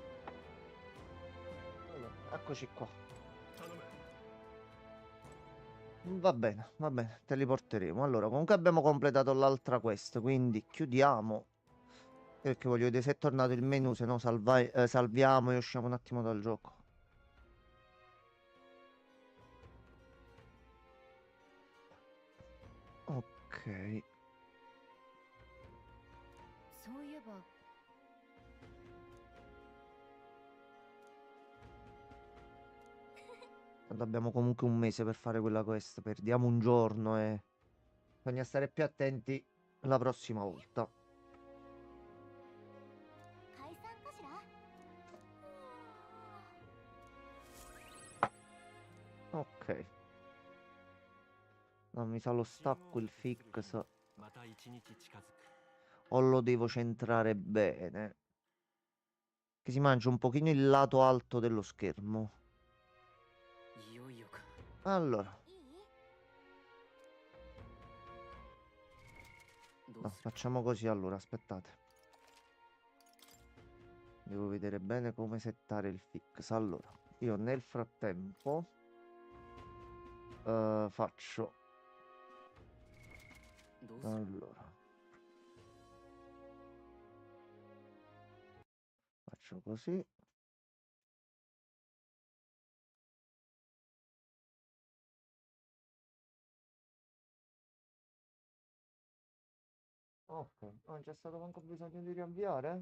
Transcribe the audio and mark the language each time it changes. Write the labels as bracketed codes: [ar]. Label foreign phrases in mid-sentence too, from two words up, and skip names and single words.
[it] Allora, eccoci qua. Va bene, te li porteremo. Allora, comunque abbiamo completato l'altra quest, quindi chiudiamo. Perché voglio vedere se è tornato il menu, se no salviamo e usciamo un attimo dal gioco. Ok. [ja] そういえば [it] Tanto abbiamo comunque un mese per fare quella quest. Perdiamo un giorno e bisogna stare più attenti la prossima volta. [ja] 解散かしら。 [it] Ok. No, mi sa lo stacco il fix. [ja] また一日近づく [it] O lo devo centrare bene. Che si mangia un pochino il lato alto dello schermo. [ja] いよいよか [it] Allora. [ja] いい？どう [it] No, [ja] する [it] facciamo così allora, aspettate. Devo vedere bene come settare il fix. Allora, io nel frattempo faccio... [ja] どうする [it] Allora, faccio così. Ok, non c'è stato manco bisogno di riavviare?